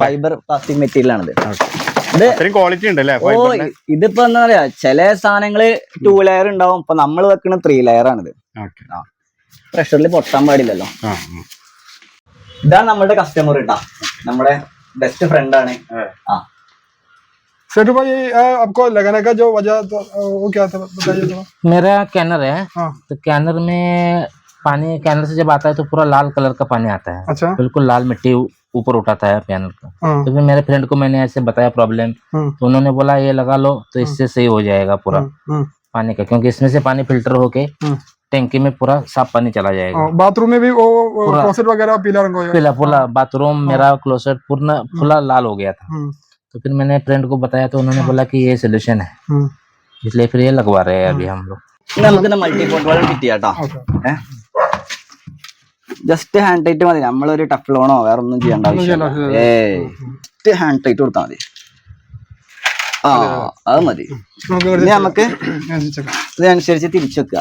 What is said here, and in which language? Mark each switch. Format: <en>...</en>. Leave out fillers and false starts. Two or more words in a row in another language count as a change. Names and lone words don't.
<en>fiber plastic material</en> <ml>ആണിത്. ക്വാളിറ്റി ഉണ്ടല്ലേ? ഇതിപ്പോ എന്താ പറയാ, ചില സാധനങ്ങള് 2 ലെയർ ഉണ്ടാവും. ഇപ്പൊ നമ്മൾ വെക്കുന്ന 3 ലെയർ ആണിത്. പ്രഷറിൽ പൊട്ടാൻ പാടില്ലല്ലോ. ഇതാണ് നമ്മുടെ കസ്റ്റമർ കേട്ടാ, നമ്മുടെ</ml> <en>best friend</en> <ml>ആണ്.</ml> <hi>सेठू भाई आपको लगाने का जो वजह तो वो क्या था, बताइए थोड़ा। मेरा कैनर है, तो कैनर में पानी, कैनर से जब आता है तो पूरा लाल कलर का पानी आता है। अच्छा। बिल्कुल लाल मिट्टी ऊपर उठाता है कैनर का। तो फिर मेरे फ्रेंड को मैंने ऐसे बताया प्रॉब्लम, तो उन्होंने बोला ये लगा लो तो इससे सही हो जाएगा पूरा पानी का, क्योंकि इसमें से पानी फिल्टर होके टैंकी में पूरा साफ पानी चला जाएगा। बाथरूम में भी वो क्लोसेट वगैरह पीला रंग हो गया, पूरा बाथरूम मेरा क्लोसेट पूरा लाल हो गया था। तो फिर मैंने फ्रेंड को बताया तो उन्होंने बोला कि ये सोल्यूशन है, इसलिए फिर ये लगवा रहे हैं अभी हम लोग।</hi> <ml>നമുക്ക് മൾട്ടിപോർട്ട് വെള്ളം കിട്ടിയാട്ടോ.</ml> <en>just hand tight</en> <ml>മതി, നമ്മളൊരു ടഫ്ലോണോ വേറെ ഒന്നും ചെയ്യേണ്ട ആവശ്യമില്ല.</ml> <en>just hand tight</en> <ml>കൊടുത്താൽ മതി. അത് മതി. ഇനി നമുക്ക് ഇതിനനുസരിച്ച് തിരിച്ചു വെക്കുക.</ml>